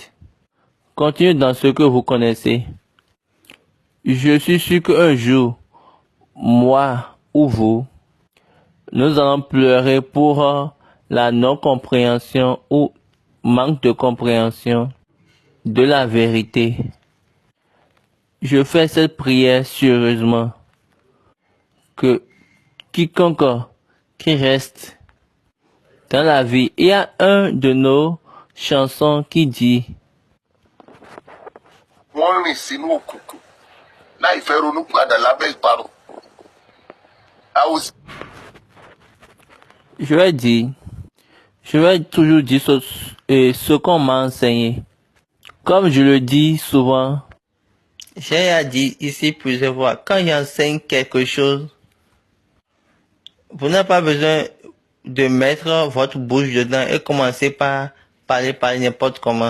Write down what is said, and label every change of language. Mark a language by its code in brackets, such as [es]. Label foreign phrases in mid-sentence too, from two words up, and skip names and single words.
[fr] Continuez dans ce que vous connaissez. Je suis sûr qu'un jour, moi ou vous, nous allons pleurer pour la non-compréhension ou manque de compréhension de la vérité. Je fais cette prière sérieusement que quiconque qui reste dans la vie, il y a un de nos chansons qui dit [yo] wọ́n rìn sínú òkùnkùn láì fẹ́ ronú padà lábẹ́ ìparun. [fr] je vais toujours dire ce qu'on m'a enseigné. Comme je le dis souvent, j'ai dit ici plusieurs fois, quand j'enseigne quelque chose, vous n'avez pas besoin de mettre votre bouche dedans et commencer par parler n'importe comment.